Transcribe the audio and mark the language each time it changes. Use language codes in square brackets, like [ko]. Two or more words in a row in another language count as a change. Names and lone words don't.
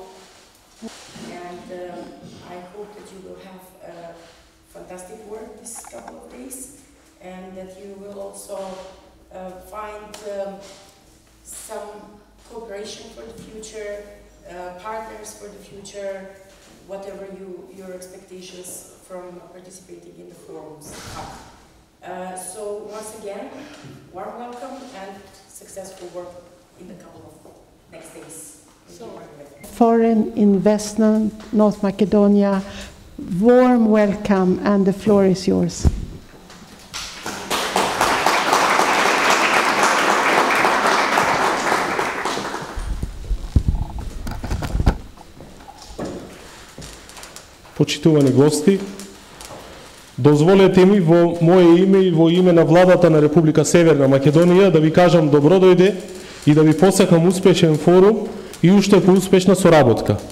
[en] And I hope that you will have fantastic work this couple of days, and that you will also find some cooperation for the future, partners for the future, whatever your expectations from participating in the forums are. So once again, warm welcome and successful work in the couple of next days. Foreign Investment North Macedonia, warm welcome, and the floor is yours. [mk] Почитувани гости, дозволете ми во мое име и во име на владата на Република Северна Македонија да ви кажам добро дојде и да ви посакам успешен форум и уште поуспешна соработка.